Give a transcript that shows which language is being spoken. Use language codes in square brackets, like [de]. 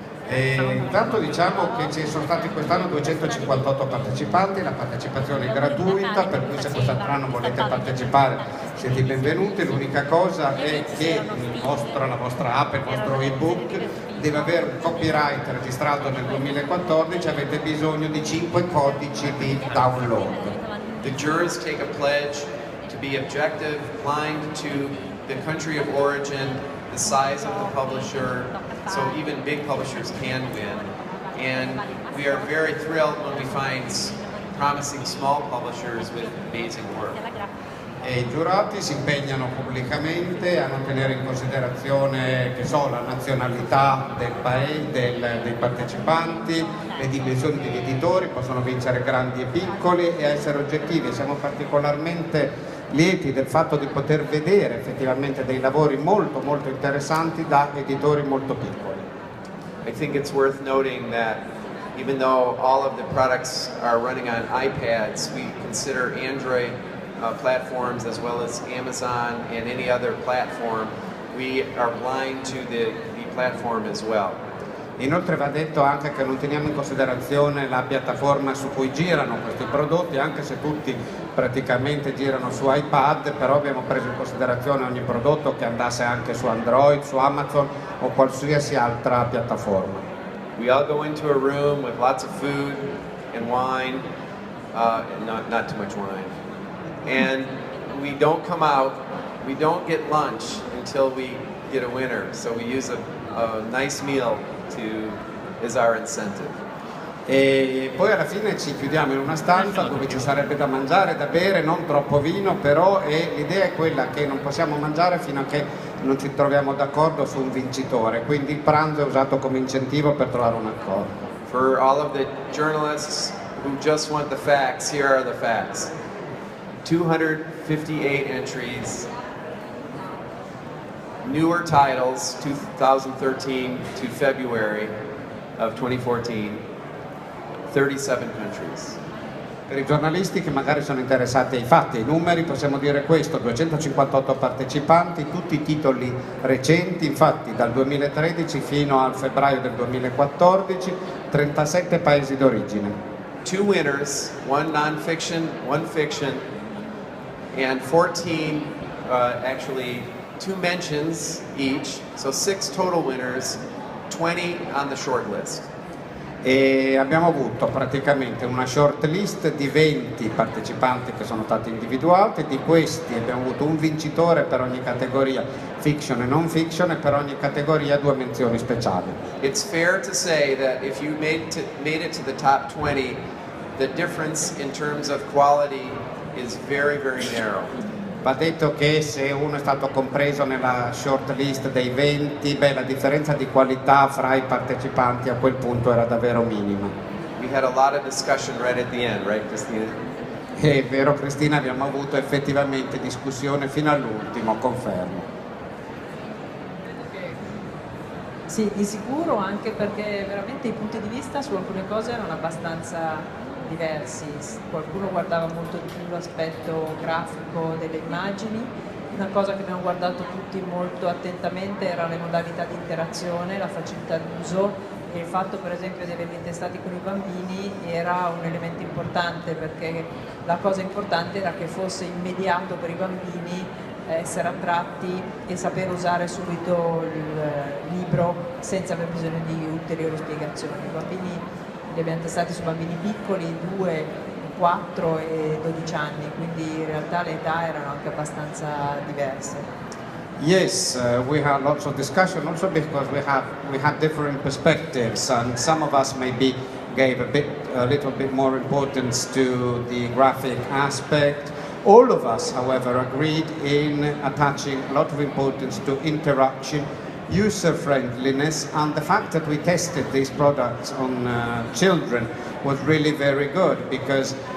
[it] Intanto diciamo che ci sono stati quest'anno 258 partecipanti, la partecipazione è gratuita, per cui se quest'anno volete partecipare siete i benvenuti. L'unica cosa è che la vostra app, il vostro ebook deve avere un copyright registrato nel 2014, avete bisogno di 5 codici di download. [en] The jurors take a pledge to be objective, blind to the country of origin, the size of the publisher, so even big publishers can win. And we are very thrilled when we find promising small publishers with amazing work. [it] E i giurati si impegnano pubblicamente a non tenere in considerazione, la nazionalità del paese, dei partecipanti, le dimensioni degli editori, possono vincere grandi e piccoli, e a essere oggettivi. Siamo particolarmente lieti del fatto di poter vedere effettivamente dei lavori molto molto interessanti da editori molto piccoli. [en] I think it's worth noting that even though all of the products are running on iPads, we consider Android platforms as well as Amazon and any other platform. We are blind to the platform as well. [it] Inoltre va detto anche che non teniamo in considerazione la piattaforma su cui girano questi prodotti, anche se tutti praticamente girano su iPad, però abbiamo preso in considerazione ogni prodotto che andasse anche su Android, su Amazon o qualsiasi altra piattaforma. [en] We all go into a room with lots of food and wine, not too much wine, and we don't come out, we don't get lunch until we get a winner, so we use a nice meal is our incentive. [it] E poi alla fine ci chiudiamo in una stanza dove ci sarebbe da mangiare, da bere, non troppo vino, però l'idea è quella che non possiamo mangiare fino a che non ci troviamo d'accordo su un vincitore, quindi il pranzo è usato come incentivo per trovare un accordo. [en] For all of the journalists who just want the facts, here are the facts. 258 entries, newer titles, 2013 to February of 2014, 37 countries. [it] Per i giornalisti che magari sono interessati ai fatti, ai numeri, possiamo dire questo: 258 partecipanti, tutti titoli recenti, infatti dal 2013 fino al febbraio del 2014, 37 paesi d'origine. [en] 2 winners, 1 non-fiction, 1 fiction, and 14 actually 2 mentions each, so 6 total winners, 20 on the short list. [it] E abbiamo avuto praticamente una short list di 20 partecipanti che sono stati individuati, di questi abbiamo avuto un vincitore per ogni categoria, fiction e non fiction, e per ogni categoria 2 menzioni speciali. [en] It's fair to say that if you made it to the top 20, the difference in terms of quality is very, very narrow. [it] Va detto che se uno è stato compreso nella short list dei 20, la differenza di qualità fra i partecipanti a quel punto era davvero minima. [en] We had a lot of discussion right at the end, right, Cristina? [it] È vero, Cristina, abbiamo avuto effettivamente discussione fino all'ultimo, confermo. Sì, di sicuro, anche perché veramente i punti di vista su alcune cose erano abbastanza diversi. Qualcuno guardava molto di più l'aspetto grafico delle immagini. Una cosa che abbiamo guardato tutti molto attentamente era le modalità di interazione, la facilità d'uso, e il fatto per esempio di averli testati con i bambini era un elemento importante, perché la cosa importante era che fosse immediato per i bambini essere attratti e saper usare subito il libro senza aver bisogno di ulteriori spiegazioni. I bambini li abbiamo testati su bambini piccoli, 2, 4 e 12 anni, quindi in realtà le età erano anche abbastanza diverse. [en] Yes, we had lots of discussion also because we had different perspectives, and some of us maybe gave a little bit more importance to the graphic aspect. All of us, however, agreed in attaching a lot of importance to interaction, user-friendliness, and the fact that we tested these products on children was really very good, because